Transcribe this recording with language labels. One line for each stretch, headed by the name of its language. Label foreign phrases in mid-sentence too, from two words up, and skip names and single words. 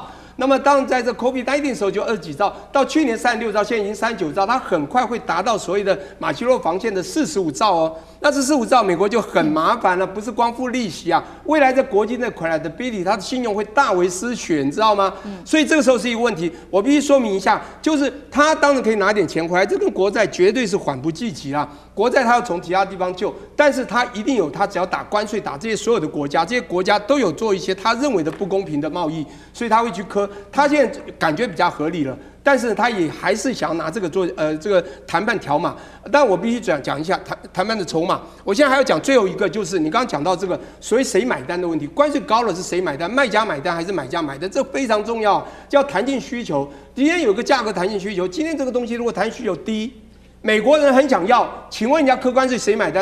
Chinese: 那麼當在這 COVID-19 的時候就20幾兆，到去年36兆，現在已經39兆，它很快會達到所謂的馬奇諾防線的45兆哦。那這45兆，美國就很麻煩了，不是光付利息啊，未來在國際的 credibility， 它的信用會大為失血，你知道嗎？所以這個時候是一個問題，我必須說明一下，就是他當然可以拿點錢回來，這跟國債絕對是緩不濟急啦。國債它要從其他地方救，但是它一定有，它只要打關稅，打這些所有的國家，這些國家都有做一些他認為的不公平的貿易，所以他會去磕。說他現在感覺比較合理了，但是他也還是想要拿這個做這個談判條碼。但我必須講一下談判的籌碼。我現在還要講最後一個，就是你剛剛講到這個所謂誰買單的問題，關稅高了是誰買單？賣家買單還是買家買單？這非常重要，叫彈性需求。今天有個價格彈性需求，今天這個東西如果彈性需求低，美國人很想要，請問人家客觀是誰買單？